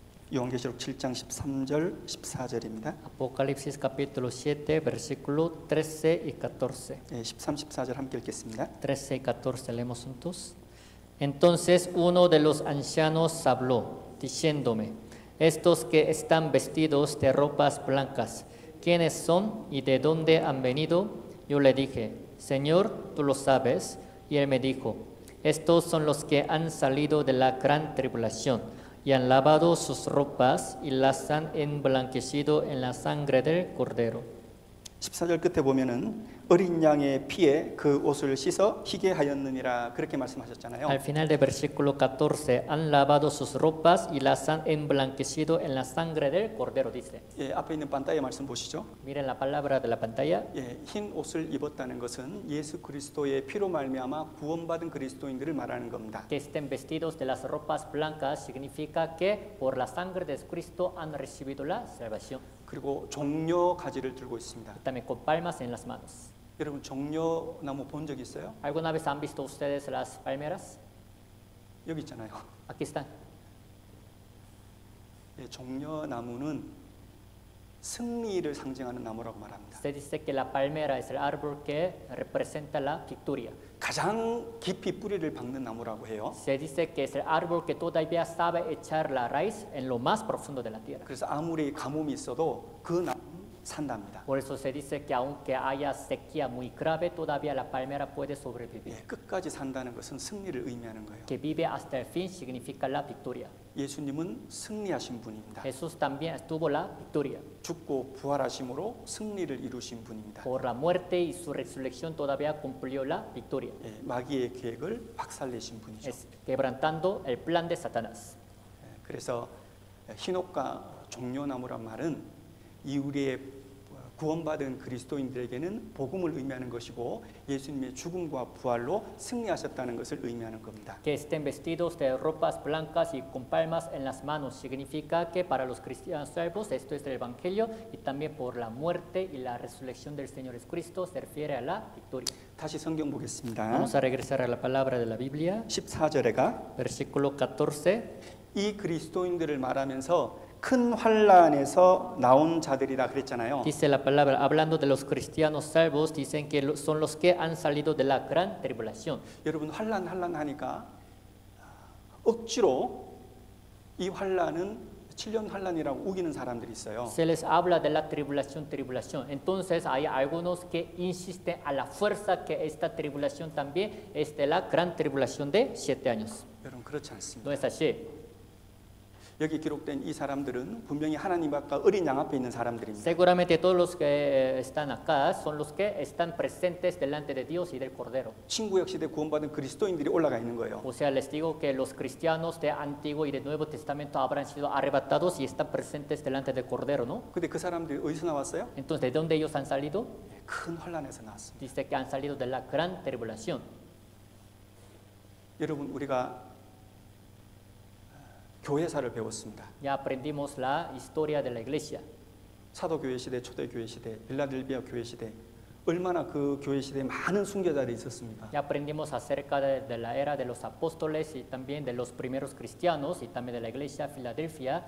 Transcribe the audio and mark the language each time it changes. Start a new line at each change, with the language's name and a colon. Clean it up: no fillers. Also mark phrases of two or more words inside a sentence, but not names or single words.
Korean: 요한계시록 7장 13절 14절입니다.
Spanish: Apocalipsis capítulo 7, versículo 13 y 14.
Korean: 13, 14절 함께 읽겠습니다.
Spanish: 13 y 14 leemos juntos. Entonces uno de los ancianos habló, diciéndome, estos que están vestidos de ropas blancas, ¿quiénes son y de dónde han venido? Yo le dije, Señor, tú lo sabes. Y él me dijo, estos son los que han salido de la gran tribulación y han lavado sus ropas y las han emblanquecido en la sangre del Cordero.
Korean: 14절 끝에 보면은 어린 양의 피에 그 옷을 씻어 희게 하였느니라 그렇게 말씀하셨잖아요.
Spanish: Al final del versículo 14, han lavado sus ropas y las han emblanquecido en la sangre del Cordero, dice.
Korean: 예, 앞에 있는 판타의 말씀 보시죠.
Spanish: Miren la palabra de la pantalla.
Korean: 예, 흰 옷을 입었다는 것은 예수 그리스도의 피로 말미암아 구원받은 그리스도인들을 말하는 겁니다.
Spanish: Que estén vestidos de las ropas blancas significa que por la sangre de Cristo han recibido la salvación.
Korean: 그리고 종려 가지를 들고 있습니다.
Spanish: También con palmas en las manos.
Korean: 여러분 종려 나무 본 적 있어요?
Spanish: ¿Alguna vez han visto ustedes las palmeras?
Korean: 여기 있잖아요.
Spanish: Aquí están.
Korean: 예, 종려 나무는 승리를 상징하는 나무라고 말합니다.
Spanish: Se dice que la palmera es el árbol que representa la victoria.
Korean: 가장 깊이 뿌리를 박는 나무라고 해요.
Spanish: Se dice que es el árbol que todavía sabe echar la raíz en lo más profundo de la tierra.
Korean: 그래서 아무리 가뭄이 있어도 그 나무는 산답니다.
Spanish: Por eso se dice que aunque haya sequía muy grave, todavía la palmera puede sobrevivir.
Korean: 예, 끝까지 산다는 것은 승리를 의미하는 거예요.
Spanish: Que vive hasta el fin significa la victoria.
Korean: 예수님은 승리하신 분입니다.
Spanish: Jesús también tuvo la victoria.
Korean: 죽고 부활하심으로 승리를 이루신 분입니다.
Spanish: Por la muerte y su resurrección todavía cumplió la victoria.
Korean: 예, 마귀의 계획을 박살내신 분이죠.
Spanish: Es quebrantando el plan de Satanás.
Korean: 예, 그래서 흰옷과 종려나무란 말은 이 우리의 구원받은 그리스도인들에게는 복음을 의미하는 것이고 예수님의 죽음과 부활로 승리하셨다는 것을 의미하는 겁니다.
Spanish: Que estén vestidos de ropas blancas y con palmas en las manos significa que para los cristianos salvos esto es el Evangelio y también por la muerte y la resurrección del Señor Jesucristo se refiere a la victoria.
Korean: 다시 성경 보겠습니다.
Spanish: Vamos a regresar a la palabra de la Biblia.
Korean: 14절에가
Spanish: Versículo 14.
Korean: 이 그리스도인들을 말하면서 큰 환난에서 나온 자들이라 그랬잖아요.
Spanish: Dice la palabra, hablando de los cristianos salvos, dicen que son los que han salido de la gran tribulación.
Korean: 여러분 환난 하니까 억지로 이 환난은 7년 환난이라고 우기는 사람들이 있어요.
Spanish: Se les habla de la tribulación. Entonces hay algunos que insisten a la fuerza que esta tribulación también es de la gran tribulación de 7 años.
Korean: 여러분 그렇지 않습니다.
Spanish: No es así.
Korean: 여기 기록된 이 사람들은 분명히 하나님 앞과 어린 양 앞에 있는 사람들입니다.
Spanish: Seguramente todos los que están acá son los que están presentes delante de Dios y del Cordero.
Korean: 신구약 시대 구원받은 그리스도인들이 올라가 있는 거예요.
Spanish: O sea, les digo que los cristianos de Antiguo y de Nuevo Testamento habrán sido arrebatados y están presentes delante del Cordero, ¿no?
Korean: 근데 그 사람들이 어디서 나왔어요?
Spanish: Entonces, ¿de dónde ellos han salido?
Korean: 큰 환난에서 나왔습니다.
Spanish: Dice que han salido de la gran tribulación.
Korean: 여러분 우리가 교회사를 배웠습니다.
Spanish: Ya aprendimos la historia de la iglesia.
Korean: 사도교회 시대, 초대교회 시대, 빌라델비아 교회 시대 얼마나 그 교회 시대에 많은 순교자들이 있었습니까?
Spanish: Ya aprendimos acerca de la era de los apóstoles y también de los primeros cristianos y también de la iglesia de Filadelfia.